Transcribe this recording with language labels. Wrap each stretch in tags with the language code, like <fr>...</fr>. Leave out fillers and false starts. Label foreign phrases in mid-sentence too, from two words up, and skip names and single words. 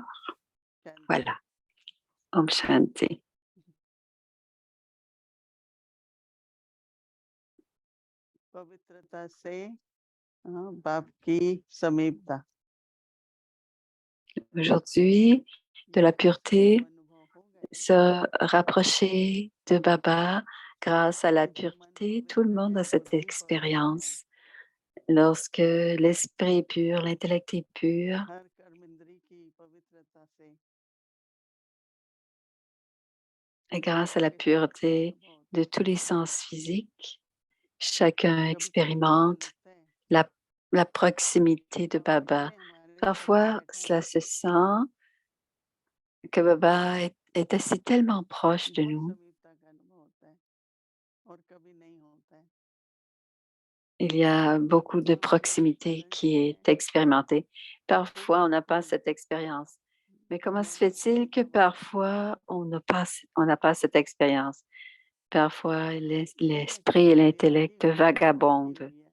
<hi>शांति</hi> <fr>Voilà.</fr> <sa>Om Shanti.</sa> <hi>पवित्रता से बाप की समीपता</hi> <fr>Aujourd'hui, de la</fr> <hi>सबको</hi> <fr>pureté,</fr> <hi>अनुभव हो गया</hi> <fr>se rapprocher de Baba grâce à la</fr> <hi>कि जब मन</hi> <fr>pureté. Tout le</fr> <hi>पवित्र</hi> <fr>monde</fr> <hi>है</hi> <fr>a</fr> <hi>तो</hi> <fr>cette</fr> <hi>रूप पवित्र है</hi> <fr>expérience. Lorsque l'esprit est pur, l'intellect est pur,</fr> <hi>हर कर्म इंद्री की पवित्रता से</hi> <fr>et grâce à</fr> <hi>बाबा</hi> <fr>la</fr> <hi>के साथ का</hi> <fr>pureté</fr> <hi>अनुभव होता</hi> <fr>de</fr> <hi>है</hi> <fr>tous les sens physiques, chacun</fr> <hi>कभी कभी ऐसा</hi> <fr>expérimente</fr> <hi>लगता है</hi> <fr>la, la proximité de</fr> <hi>बाबा</hi> <fr>Baba.</fr> <hi>जैसे हमारे साथ</hi> <fr>Parfois,</fr> <hi>बैठा</hi> <fr>cela</fr> <hi>है</hi> <fr>se sent que Baba est assis tellement proche de</fr> <hi>बहुत</hi> <fr>nous.</fr> <hi>समीपता का अनुभव होता है और कभी नहीं होता है</hi> <fr>il y a beaucoup de proximité qui est expérimentée. Parfois, on n'a pas cette expérience. Mais comment se fait-il que parfois, on n'a pas cette expérience? Parfois, l'esprit et l'intellect vagabondent.</fr>